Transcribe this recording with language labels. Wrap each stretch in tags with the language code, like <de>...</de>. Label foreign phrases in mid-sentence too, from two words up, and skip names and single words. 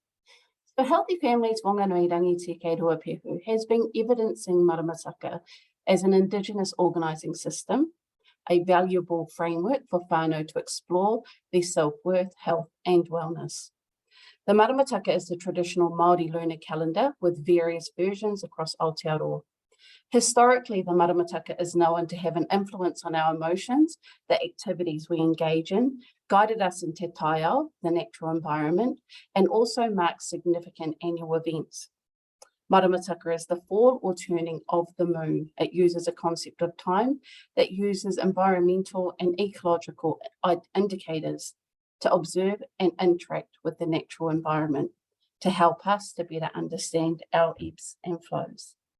<en>So Healthy Families Whanganui, Rangitīkei, Ruapehu has been evidencing Maramataka as an Indigenous organising system, a valuable framework for whānau to explore their self-worth, health and wellness. The Maramataka is the traditional Māori lunar calendar with various versions across Aotearoa. Historically, the Maramataka is known to have an influence on our emotions, the activities we engage in, guided us in</en> <mi>te taiao,</mi> <en>the natural environment, and also marks significant annual events. Maramataka is the fall or turning of the moon. It uses a concept of time that uses environmental and ecological indicators to observe and interact with the natural environment to help us to better understand our ebbs and flows.</en>